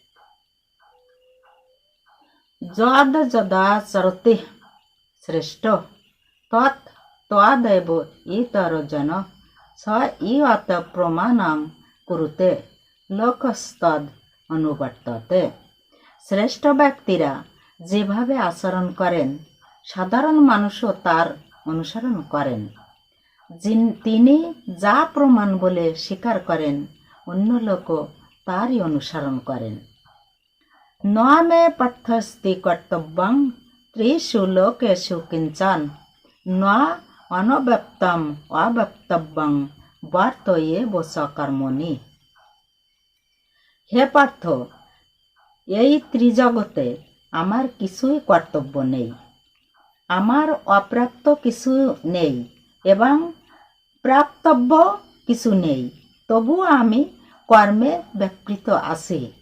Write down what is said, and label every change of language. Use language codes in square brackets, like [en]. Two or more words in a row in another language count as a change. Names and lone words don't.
[sa] যদ যদাচরতে শ্রেষ্ঠ তৎ তদেব ইতর জন স ইয়ত প্রমাণং কুরুতে লোকস্তদ অনুবর্ততে। [bn] শ্রেষ্ঠ ব্যক্তিরা যেভাবে আচরণ করেন সাধারণ মানুষও তার অনুসরণ করেন। তিনি যা প্রমাণ বলে স্বীকার করেন অন্য লোকও তারই অনুসরণ করেন। [sa] ন মে পার্থস্তি কর্তব্যং ত্রিষু লোকেষু কিঞ্চন ন অনব্যপ্তম অব্যপ্তব্যং বর্তয়েব সকর্মণি। [bn] হে পার্থ, এই ত্রিজগতে আমার কিছুই কর্তব্য নেই, আমার অপ্রাপ্ত কিছু নেই এবং প্রাপ্তব্য কিছু নেই, তবুও আমি কর্মে ব্যাপৃত আছি।